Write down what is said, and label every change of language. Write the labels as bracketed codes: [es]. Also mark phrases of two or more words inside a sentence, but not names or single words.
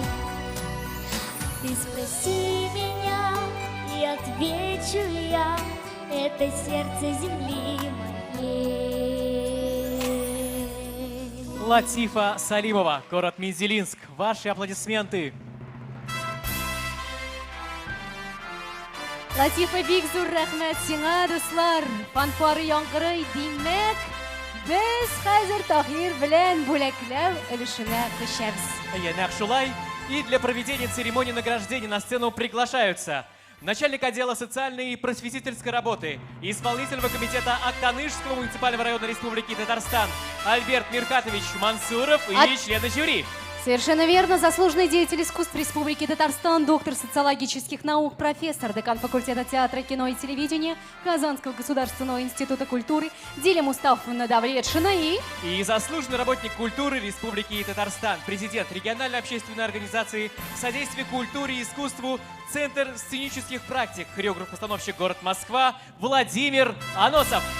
[ru] Ты спроси меня, и отвечу я, это сердце земли моей. Латифа Салимова, город Мензелинск. Ваши аплодисменты. [tt] Латифа бик зур рәхмәт сиңа, дуслар. Фанфары яңгырый, димәк, без хәзер Таһир белән бүләкләү өлешенә күчәбез. Нәкъ шулай. [ru] И для проведения церемонии награждения на сцену приглашаются начальник отдела социальной и просветительской работы, исполнительного комитета Октанышского муниципального района Республики Татарстан Альберт Миркатович Мансуров и члены жюри. Совершенно верно. Заслуженный деятель искусств Республики Татарстан, доктор социологических наук, профессор, декан факультета театра, кино и телевидения Казанского государственного института культуры Диля Мустафовна Давлетшина и заслуженный работник культуры Республики Татарстан, президент региональной общественной организации «Содействие культуре и искусству», Центр сценических практик, хореограф-постановщик город Москва Владимир Аносов.